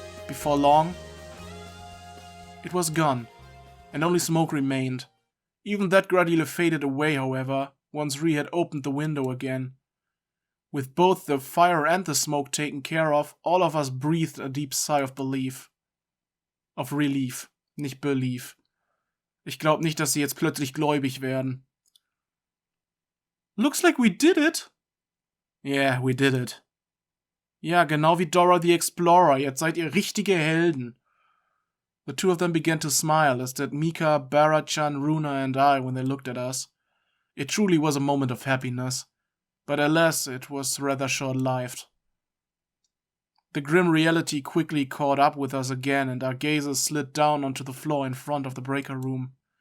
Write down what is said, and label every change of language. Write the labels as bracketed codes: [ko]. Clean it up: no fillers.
[en] Before long, it was gone, and only smoke remained. Even that gradually faded away, however, once Rie had opened the window again. With both the fire and the smoke taken care of, all of us breathed a deep sigh of relief. Of relief, [de] nicht [en] belief. [de] Ich glaube nicht, dass sie jetzt plötzlich gläubig werden. [en] Looks like we did it. [de] Yeah, we did it. Ja, genau wie Dora the Explorer, jetzt seid ihr richtige Helden. [en] The two of them began to smile, as did Mika, Bara-chan, Runa and I when they looked at us. It truly was a moment of happiness, but alas, it was rather short-lived. The grim reality quickly caught up with us again, and our gazes slid down onto the floor in front of the breaker room.